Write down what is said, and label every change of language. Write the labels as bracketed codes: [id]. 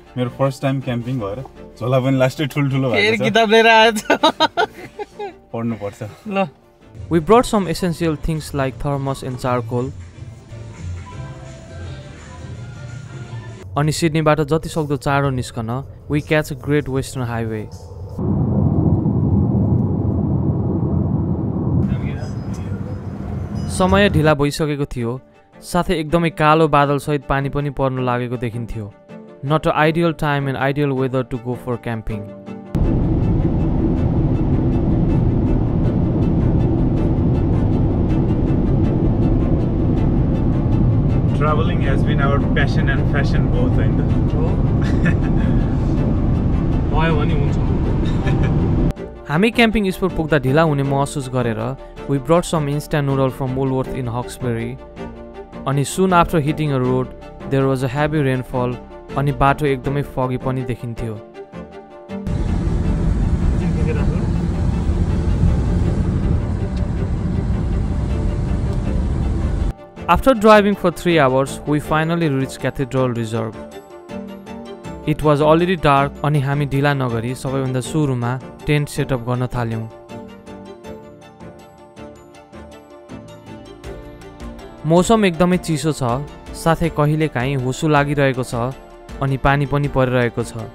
[ne] मेरो first time camping भएर झोला पनि लास्टै ठुल्ठुलो भएको छ। फेरि किताब लिएर आएछ। पढ्नु पर्छ। [en] ल, we brought some essential things like thermos and charcoal. [ne] अनि सिडनीबाट जति सक्दो चाँडो निस्कन [en] we catch a great western highway. [ne] समय ढिला भइसकेको थियो, साथै एकदमै कालो बादलसहित पानी पनि पर्न लागेको देखिन्थ्यो। [en] Not an ideal time and ideal weather to go for camping. Traveling has been our passion and fashion both, [ne] होइन त? भयो भने हुन्छ। हामी क्याम्पिङ स्पट पुग्दा ढिला हुने महसुस गरेर [en] we brought some instant noodle from Woolworth in Hawkesbury. अनि soon after hitting a road, there was a heavy rainfall [ne] अनि बाटो एकदमै foggy पनि देखिन्थ्यो। [en] After driving for 3 hours, we finally reached Cathedral Reserve. It was already dark [ne] अनि हामी ढिला नगरी सबैभन्दा सुरुमा टेन्ट सेटअप गर्न थाल्यौं। मौसम एकदमै चिसो छ, साथै कहिलेकाहीँ हुसु लागिरहेको छ अनि पानी पनि परिरहेको छ।